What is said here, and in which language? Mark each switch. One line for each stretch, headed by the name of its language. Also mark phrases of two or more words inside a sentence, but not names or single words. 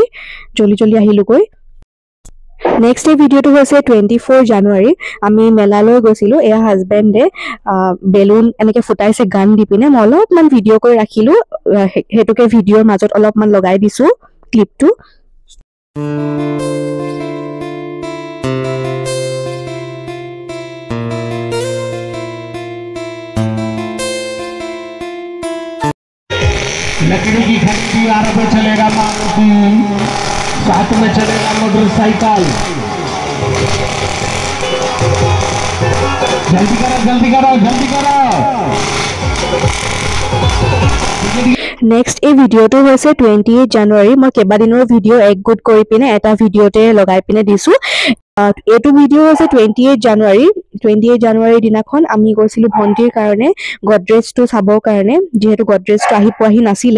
Assamese: জল্দি আহিলোগৈ। নেক্সট এই ভিডিওটো হৈছে 24 জানুৱাৰী। আমি মেলালৈ গৈছিলো। এয়া হাজবেণ্ডে বেলুন এনেকে ফুটাইছে গান দি পিনে। মই অলপমান ভিডিঅ' কৰি ৰাখিলো, সেইটোকে ভিডিঅ'ৰ মাজত অলপমান লগাই দিছো ক্লিপটো।
Hindi: लकड़ी की खड़ी 11 पे चलेगा मारुति, 7 में चलेगा मोटरसाइकिल। जल्दी करो।
Assamese: নেক্সট এই ভিডিওটো হৈছে 28 জানুৱাৰী। মই কেইবাদিনৰ ভিডিঅ' একগোট কৰি পিনে এটা ভিডিঅ'তে লগাই পিনে দিছো। এইটো ভিডিঅ' হৈছে 28 জানুৱাৰী। 28 জানুৱাৰীৰ দিনাখন আমি গৈছিলো ভণ্টিৰ কাৰণে গডৰেজটো চাবৰ কাৰণে, যিহেতু গডৰেজটো আহি পোৱাহি নাছিলে।